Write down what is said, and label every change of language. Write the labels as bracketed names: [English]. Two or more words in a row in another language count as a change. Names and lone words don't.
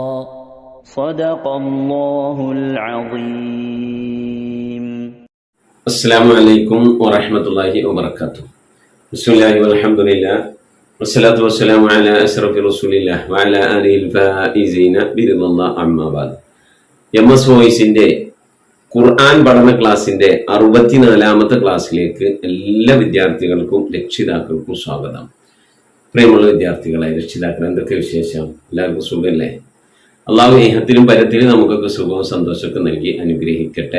[Arabic] صدق الله العظيم. السلام عليكم ورحمة الله وبركاته. بسم الله والحمد لله والصلاة والسلام على أشرف رسول الله وعلى آله الفائزين برضا الله أما بعد. [Malayalam] MS വോയിസിന്റെ ഖുർആൻ പഠന ക്ലാസിന്റെ 64ാമത്തെ ക്ലാസ്സിലേക്ക് എല്ലാ വിദ്യാർത്ഥികൾക്കും രക്ഷിതാക്കൾക്കും സ്വാഗതം. പ്രിയമുള്ള വിദ്യാർത്ഥികളെ, രക്ഷിതാക്കൾ, എന്തൊക്കെ വിശേഷം? എല്ലാവർക്കും സുഖമല്ലേ? അള്ളാഹു ഇഹത്തിലും പരത്തിലും നമുക്കൊക്കെ സുഖവും സന്തോഷമൊക്കെ നൽകി അനുഗ്രഹിക്കട്ടെ.